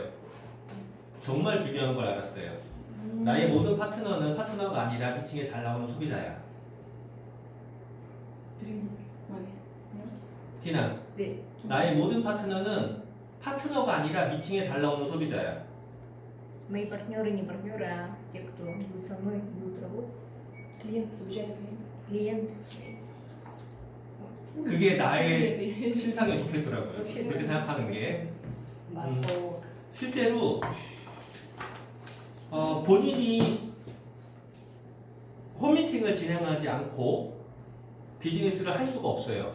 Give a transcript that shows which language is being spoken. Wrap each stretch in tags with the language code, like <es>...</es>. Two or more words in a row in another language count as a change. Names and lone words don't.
<ko>정말 중요한 걸 알았어요. 나의 모든 파트너는 파트너가 아니라 미팅에 잘 나오는 소비자야. 티나. 네. 나의 모든 파트너는 파트너가 아니라 미팅에 잘 나오는 소비자야.</ko> <ru>Мои партнеры не партнеры, а те, кто будут со мной, будут работать. Клиент, случайно клиент. Клиент.</ru> <ko>그게 나의 신상에 좋겠더라고요.</ko> <ru>Вообще,</ru> <ko>그렇게 생각하는 게.</ko> <ru>Масло.</ru> <ko>실제로 본인이 홈미팅을 진행하지 않고 비즈니스를 할 수가 없어요.</ko>